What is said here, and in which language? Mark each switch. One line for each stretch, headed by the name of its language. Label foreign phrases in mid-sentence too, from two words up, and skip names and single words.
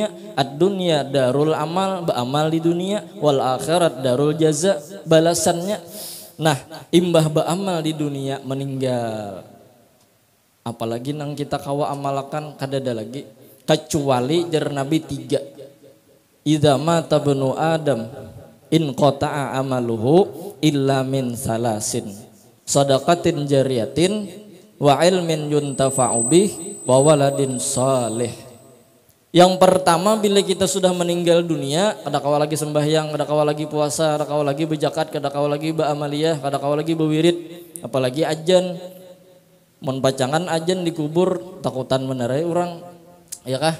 Arabic: الدنيا دار العمل,
Malay: beramal di dunia,
Arabic: والآخرة دار الجزاء, balasannya.
Banjar: Nah, imbah beramal di dunia meninggal, apalagi nang kita kawa amalakan kadada lagi, kecuali jar Nabi 3.
Arabic: إذا مات ابن آدم انقطع عمله إلا من ثلاث صدقة جارية وعلم ينتفع به وولد صالح.
Banjar: Yang pertama, bila kita sudah meninggal dunia, kada kawa lagi sembahyang, kada kawa lagi puasa, kada kawa lagi berzakat, kada kawa lagi beramaliyah, kada kawa lagi berwirid, apalagi ajan. Mun pacangan ajan dikubur takutan menerai orang, ya kah?